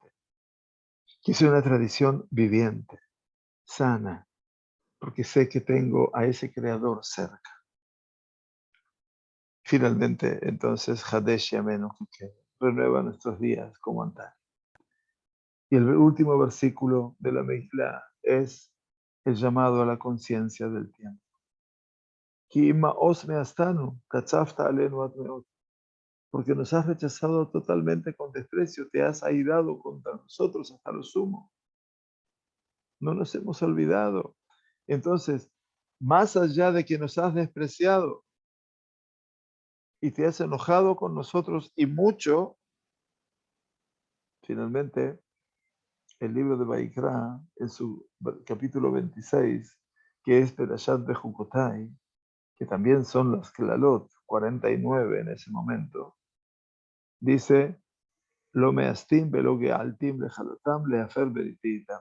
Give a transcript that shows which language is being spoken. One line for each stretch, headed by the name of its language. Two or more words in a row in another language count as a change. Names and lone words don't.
Spanish: Que sea una tradición viviente, sana, porque sé que tengo a ese creador cerca. Finalmente, entonces,
Hebrew: חדש ימינו,
Spanish: que renueva nuestros días como antaño. Y el último versículo de la Megilá es el llamado a la conciencia del tiempo.
Hebrew: כי מאס מאסתנו, קצפת עלינו עד מאד.
Spanish: Porque nos has rechazado totalmente con desprecio, te has airado contra nosotros hasta lo sumo. No nos hemos olvidado. Entonces, más allá de que nos has despreciado y te has enojado con nosotros y mucho, finalmente, el libro de Vaikra, en su capítulo 26, que es Perashat Bejukotai, que también son las Klalot, 49 en ese momento, dice,
Hebrew: לא מאסתים ולא געלתים לכלתם להפר בריתי.